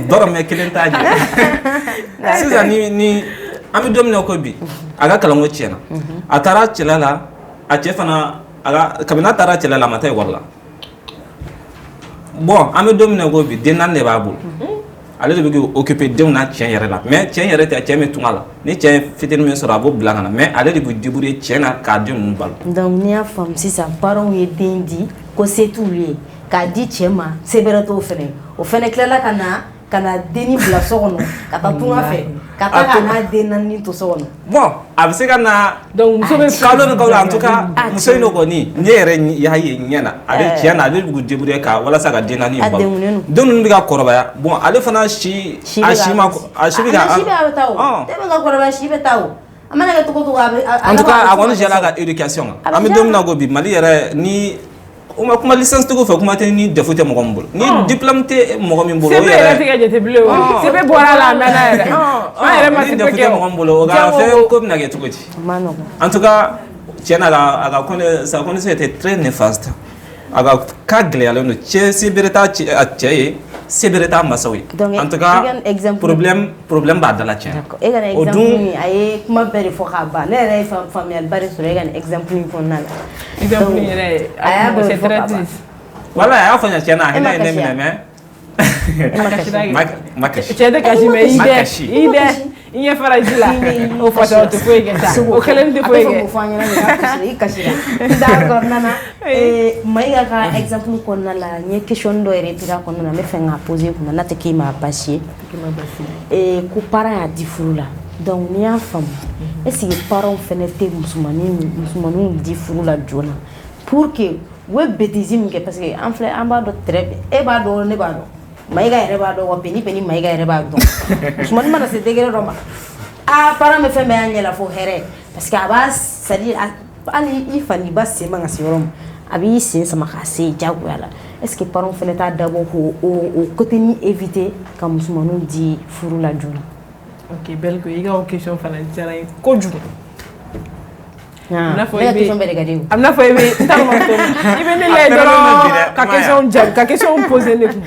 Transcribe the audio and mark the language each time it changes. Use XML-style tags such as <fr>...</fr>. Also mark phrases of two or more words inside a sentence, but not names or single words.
<bm>dɔrɔmɛ kelen t'a jɛ sisan ni an bɛ don min na ko bi a ka kalanko tiɲɛna a taara cɛla la a cɛ fana kabini a taara cɛla la a ma taa école la bon an bɛ don min na ko bi den naani de b'a bolo ale de bɛ k'i occuper denw na tiɲɛ yɛrɛ la mais tiɲɛ yɛrɛ tɛ cɛ min tun a la ni cɛ ye fitinin min sɔrɔ a b'o bila ka na mais ale de bɛ débrouiller tiɲɛ na k'a den ninnu balo donc n'i y'a faamu sisan parents ye den di ko se t'olu ye k'a di cɛ ma se bɛrɛ t'o fɛnɛ o fɛnɛ tilala ka na denni bila so kɔnɔ ka taa tunga fɛ ka taa ka n'a den naani to so kɔnɔ bon a bɛ se ka na donc muso bɛ kalo ni kalo</bm> <fr>en tout cas</fr> <bm>muso in kɔni ne yɛrɛ y'a ye ɲɛ na ale tiɲɛ na ale de bɛ débrouiller ka walasa ka den naani balo den ninnu bɛ ka kɔrɔbaya bon ale fana si bɛ ka si bɛ taa o e bɛ ka kɔrɔbaya si bɛ taa o a mana kɛ cogo o cogo a bɛ</bm> <fr>en tout cas</fr> <bm>a kɔni jɛla ka éducation kan an bɛ don min na ko bi Mali yɛrɛ ni o ma kuma licence tigiw fɛ kuma tɛ ni défaut tɛ mɔgɔ min bolo ni diplôme tɛ mɔgɔ min bolo o yɛrɛ tɛ ka jate bilen o sɛbɛn bɔra la a mɛnna yɛrɛ an yɛrɛ ma ni défaut tɛ mɔgɔ min bolo o ka fɛn ko bɛna kɛ cogo di</bm> <fr>en tout cas</fr> <bm>tiɲɛ na a ka</bm> <fr>sa connaissance était très néfaste</fr> <bm>a ka gɛlɛyalen don cɛ se bere t'a cɛ ye se bere t'a masaw ye</bm> <fr>en tout cas</fr> <bm>problème b'a da la tiɲɛ e ka exemple min a ye kuma bɛɛ de fɔ k'a ban ne yɛrɛ ye faamuyaliba de sɔrɔ e ka nin exemple in kɔnɔna la exemple yɛrɛ a y'a bɛɛ fɔ k'a ban voilà a y'a fɔ ɲɛ tiɲɛ na a hinɛ ye ne minɛ mais ma kasi cɛ tɛ kasi mais i dɛ i ɲɛ fara ji la o fasa o tɛ foyi kɛ sa o kelen tɛ foyi kɛ a tɛ fɔ an ɲɛna i kasira d'accord Nana Mayiga ka exemple kɔnɔna la n ye question dɔ yɛrɛ tira kɔnɔna na n bɛ fɛ k'a poser kunna n'a tɛ k'i ma basi ye ko parent y'a di furu la donc n'i y'a faamu</bm> <fr>est-ce que parents</fr> <bm>fɛnɛ tɛ musomaninw di furu la joona</bm> <fr>pour que</fr> <bm>u bɛ bêtise min kɛ</bm> <fr>parce que</fr> <bm>an b'a dɔn</bm> <fr>très bien</fr> <bm>e b'a dɔn ne b'a dɔn Mayiga yɛrɛ b'a dɔn wa beni Mayiga yɛrɛ b'a dɔn musomanin mana se degré dɔ ma parent bɛ fɛn bɛɛ y'a ɲɛ la fo hɛrɛ</bm> <fr>parce que</fr> <bm>a b'a</bm> <fr>c'est-à-dire</fr> <bm>hali i fani ba sen man ka se yɔrɔ min a b'i sen sama k'a se diyagoya la</bm> <fr>est-ce que parents</fr> <bm>fɛnɛ t'a dabɔ k'o côté ni éviter ka musomaninw di furu la joona ok Belgo i ka o question fana diyara n ye kojugu ne ka question bɛɛ de ka di o a bɛna fɔ i bɛ ne layɛ dɔrɔn ka question poser ne kun</bm>